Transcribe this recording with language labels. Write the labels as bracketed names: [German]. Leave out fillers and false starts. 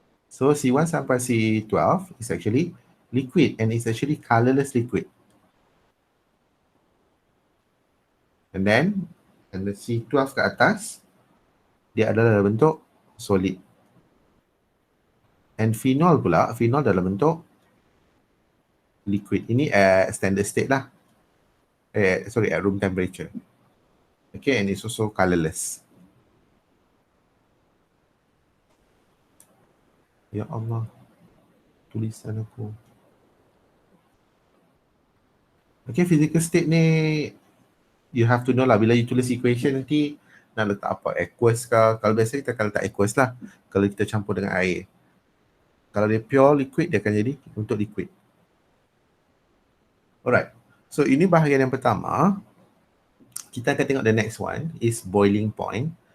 [English] So C1 sampai C12 is actually liquid and it's actually colorless liquid. And then [Malay] And the C12 ke atas, dia adalah dalam bentuk solid. And phenol pula, phenol dalam bentuk liquid. Ini standard state lah. [English] At room temperature. Okay, and it's also colorless. [Malay] Ya Allah, tulisan aku. [English] Okay, physical state ni you have to know lah. [Malay] Bila you tulis equation nanti nak letak apa? Aqueous ke? Kalau biasa kita akan letak aqueous lah. Kalau kita campur dengan air. Kalau dia pure liquid, dia akan jadi untuk liquid. Alright. So ini bahagian yang pertama. Kita akan tengok [English] the next one is boiling point.